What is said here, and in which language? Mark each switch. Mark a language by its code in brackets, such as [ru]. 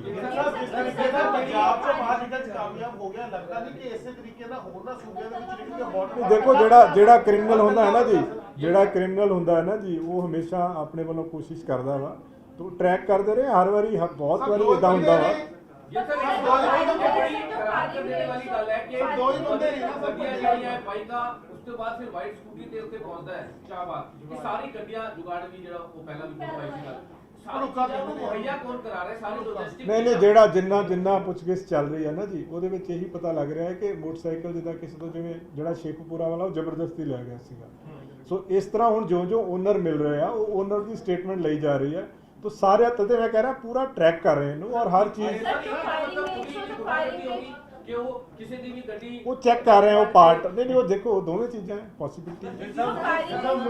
[pa] ਪੰਜਾਬ ਤੋਂ ਬਾਹਰ ਨਿਕਲ ਚ ਕਾਮਯਾਬ ਹੋ ਗਿਆ, ਲੱਗਦਾ ਨਹੀਂ ਕਿ ਇਸੇ ਤਰੀਕੇ ਨਾਲ ਹੋਰ ਨਾ ਸੂਬਿਆਂ ਦੇ ਵਿੱਚ ਜਿਹੜੀ ਹੌਟ ਦੇਖੋ ਜਿਹੜਾ ਕ੍ਰਿਮੀਨਲ ਹੁੰਦਾ ਹੈ ਨਾ ਜੀ, ਜਿਹੜਾ ਕ੍ਰਿਮੀਨਲ ਹੁੰਦਾ ਹੈ ਨਾ ਜੀ, ਉਹ ਹਮੇਸ਼ਾ ਆਪਣੇ ਵੱਲੋਂ ਕੋਸ਼ਿਸ਼ ਕਰਦਾ ਵਾ। ਤੋ ਟਰੈਕ ਕਰਦੇ ਰਹੇ ਹਰ ਵਾਰੀ, ਬਹੁਤ ਵਾਰੀ ਇਦਾਂ ਹੁੰਦਾ ਵਾ। [hi] ये सर बड़ी राहत देने वाली गल है कि दो ही बंदे ने ना [pa] गड्डियां ਜਿਹੜੀਆਂ ਬਾਈਕਾਂ [hi] उसके बाद फिर [pa] वाइट स्कूटी ਤੇ ਉੱਤੇ ਪਹੁੰਚਦਾ ਹੈ ਸ਼ਾਹਬਾਦ। ਇਹ ਸਾਰੀ ਗੱਡੀਆਂ ਜੁਗਾੜ ਵੀ ਜਿਹੜਾ ਉਹ ਪਹਿਲਾਂ ਵੀ ਕਰਵਾਈ ਸੀ ਗੱਲ ਸਾਰੀ ਮੁਹੱਈਆ ਕੌਣ ਕਰਾ ਰਿਹਾ, ਸਾਰੀ ਲੌਜਿਸਟਿਕ ਨਹੀਂ ਜਿਹੜਾ ਜਿੰਨਾ ਪੁੱਛਗਿੱਛ ਚੱਲ ਰਹੀ ਹੈ ਨਾ ਜੀ, ਉਹਦੇ ਵਿੱਚ ਇਹੀ ਪਤਾ ਲੱਗ ਰਿਹਾ ਹੈ ਕਿ ਮੋਟਰਸਾਈਕਲ ਜਿੱਦਾਂ ਕਿਸੇ ਤੋਂ ਜਿਵੇਂ ਜਿਹੜਾ ਸ਼ੇਖੂਪੁਰਾ ਵਾਲਾ ਉਹ ਜ਼ਬਰਦਸਤੀ ਲੈ ਗਿਆ ਸੀਗਾ। ਸੋ ਇਸ ਤਰ੍ਹਾਂ ਹੁਣ ਜੋ ਓਨਰ ਮਿਲ ਰਹੇ ਆ ਉਹ ਓਨਰ ਦੀ ਸਟੇਟਮੈਂਟ ਲਈ ਜਾ ਰਹੀ ਹੈ। [hi] तो सारे तदे मैं कह रहा पूरा ट्रैक कर रहे हैं और हर चीज वो चेक कर रहे हैं, वो पार्ट नहीं वो देखो दोनों चीजें हैं पॉसिबिलिटी।